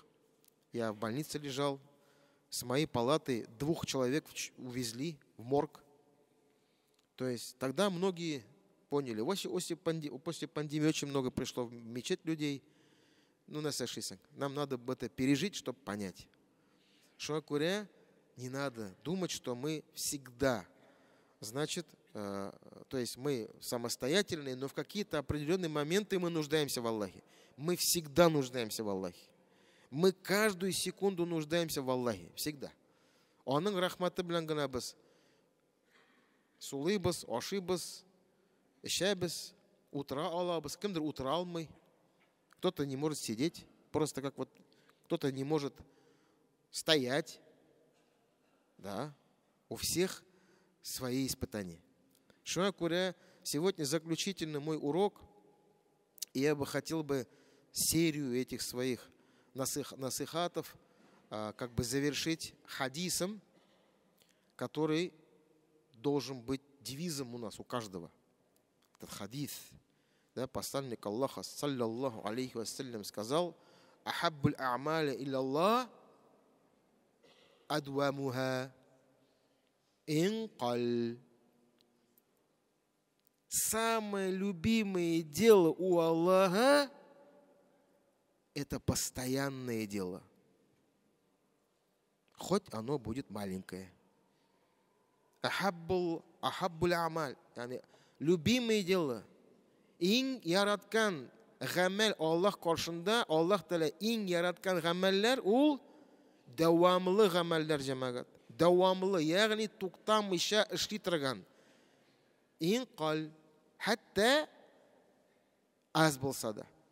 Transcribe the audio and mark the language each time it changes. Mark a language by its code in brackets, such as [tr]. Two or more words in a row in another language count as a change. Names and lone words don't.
[ru] Я в больнице лежал. С моей палаты 2 человек увезли в морг. То есть тогда многие поняли. После пандемии очень много пришло в мечеть людей. Нам надо это пережить, чтобы понять. [tt] Шуңа күрә [ru] не надо думать, что мы всегда, значит, то есть мы самостоятельные, но в какие-то определенные моменты мы нуждаемся в Аллахе. Мы всегда нуждаемся в Аллахе. Мы каждую секунду нуждаемся в Аллахе. Всегда. [tt] Аның рахматы белән генә без сулыйбыз, ашыйбыз, эчәбез, утыра алабыз. Кемдер утыра алмый. [ru] Кто-то не может сидеть, просто как вот кто-то не может стоять. Да, у всех свои испытания. [tt] Шуңа күрә [ru] сегодня заключительный мой урок, и я бы хотел серию этих своих насихатов как бы завершить хадисом, который должен быть девизом у нас, у каждого. Этот хадис. Да, посланник Аллаха, [ar] صلى الله عليه وسلم, сказал: «أحب الأعمال إلى الله أدومها وإن قل». [ru] Самое любимое дело у Аллаха – это постоянное дело. Хоть оно будет маленькое. [ar] أحب الأعمال, [ru] любимое дело. [tt] Иң яраткан гамәл Аллах каршында, Аллах Тәала иң яраткан гамәлләр ул дәвамлы гамәлләр, җәмәгать. Дәвамлы, ягъни туктамыйча эшли торган. Иң кал, Хәтта аз булса да.